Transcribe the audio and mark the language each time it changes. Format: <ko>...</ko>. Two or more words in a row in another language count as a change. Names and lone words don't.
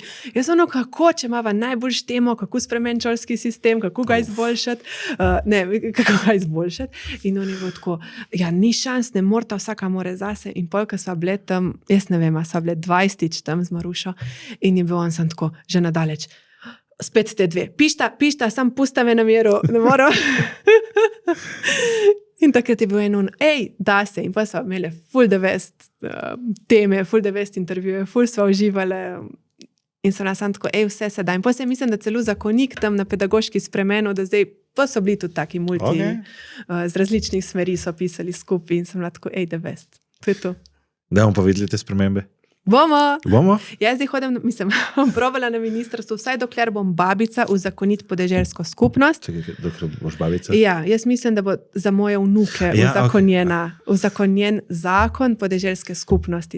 <sl>Jaz ono, kako, če imava najbolj temo, kako spremeniti šolski sistem, kako ga izboljšati, in on je bil tako, ja, ni šans, ne morata, vsaka more zase in pol, ko sva bile tam, jaz ne vem, a sva bile 20 tam z Marušo in je bil on sam tako, že nadaleč. Spet te dve. Pišta, sam pusta me na miru, ne moram. In takrat je bil en da se. In pa sva imeli full</sl> <en>the best</en> <sl>teme, full</sl> <en>the best</en> <sl>intervjuje, full sva uživali. In so nas tako, vse se da. In pa se mislim, da celo zakonik tam na pedagoški spremenil, da zdaj pa so bili tudi taki z različnih smeri so pisali skupaj in sem bila tako,</sl> <en>the best.</en> <sl>To je to. Da bomo pa videli te spremembe. Bomo? Jaz zdaj hodim, bom probala na ministrstvu, vsaj dokler bom babica uzakoniti podeželsko skupnost. Čekaj, dokler boš babica? Ja, jaz mislim, da bo za moje vnuke uzakonjen zakon podeželske skupnosti.</sl>